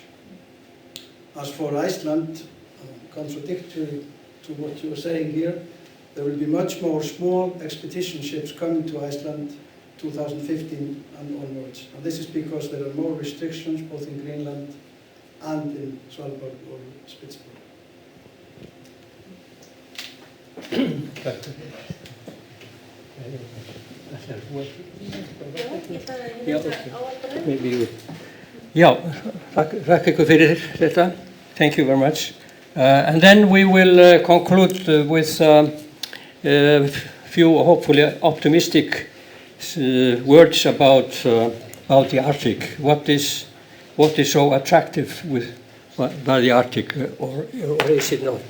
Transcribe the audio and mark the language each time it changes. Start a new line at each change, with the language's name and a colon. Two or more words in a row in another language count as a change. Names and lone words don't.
English: As for Iceland, contradictory to what you were saying here, there will be much more small expedition ships coming to Iceland 2015 and onwards. And this is because there are more restrictions both in Greenland and in Svalbard or Spitsbergen.
Icelandic: Já, þakka ykkur fyrir þetta.
English: Thank you very much. And then we will conclude with few hopefully optimistic words about the Arctic. What is so attractive by the Arctic, or is it not?